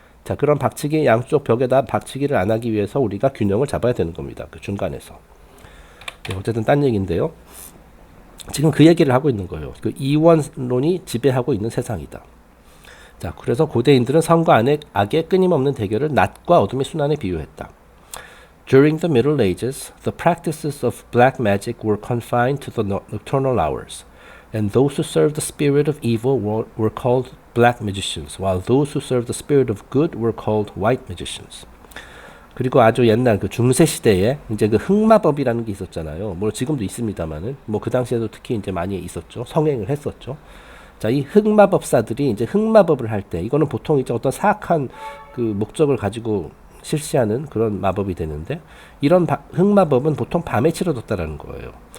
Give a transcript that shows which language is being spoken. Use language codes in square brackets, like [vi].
[ko] 자, 그런 박치기, 양쪽 벽에다 박치기를 안 하기 위해서 우리가 균형을 잡아야 되는 겁니다. 그 중간에서. 네, 어쨌든 딴 얘기인데요. 지금 그 얘기를 하고 있는 거예요. 그 이원론이 지배하고 있는 세상이다. 자, 그래서 고대인들은 선과 악의 끊임없는 대결을 낮과 어둠의 순환에 비유했다. [en] During the Middle Ages, the practices of black magic were confined to the nocturnal hours, and those who served the spirit of evil were called black magicians, while those who served the spirit of good were called white magicians. [ko] 그리고 아주 옛날 그 중세 시대에 이제 그 흑마법이라는 게 있었잖아요. 뭐 지금도 있습니다만은 뭐 그 당시에도 특히 이제 많이 있었죠. 성행을 했었죠. 자, 이 흑마법사들이 이제 흑마법을 할 때, 이거는 보통 이제 어떤 사악한 그 목적을 가지고 실시하는 그런 마법이 되는데, 이런 흑마법은 보통 밤에 치러졌다라는 거예요.